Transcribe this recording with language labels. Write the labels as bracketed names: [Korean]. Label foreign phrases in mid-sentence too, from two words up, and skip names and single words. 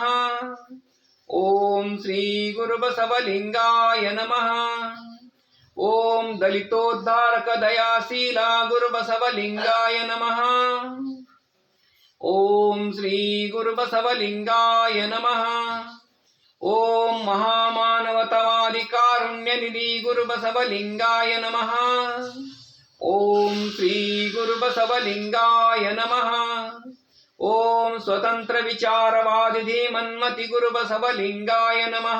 [Sanskrit] ಓಂ ಶ್ರೀ ಗುರು ಬಸವಲಿಂಗಾಯ ನಮಃ. ಓಂ ದಲಿತೋದ್ಧಾರಕ ದಯಾಶೀಲ ಗುರು ಬಸವಲಿಂಗಾಯ ನಮಃ. ಓಂ ಶ್ರೀ ಗುರು ಬಸವಲಿಂಗಾಯ ನಮಃ. ಓಂ ಮಹಾಮಾನವತಾವಾದಿ ಕಾರುಣ್ಯ ನಿಧಿ ಗುರು ಬಸವಲಿಂಗಾಯ ನಮಃ. ಓಂ ಶ್ರೀ ಗುರು ಬಸವಲಿಂಗಾಯ ನಮಃ. ಓಂ ಸ್ವತಂತ್ರ ವಿಚಾರವಾದಿ ಧೀಮನ್ಮತಿ ಗುರು ಬಸವಲಿಂಗಾಯ ನಮಃ.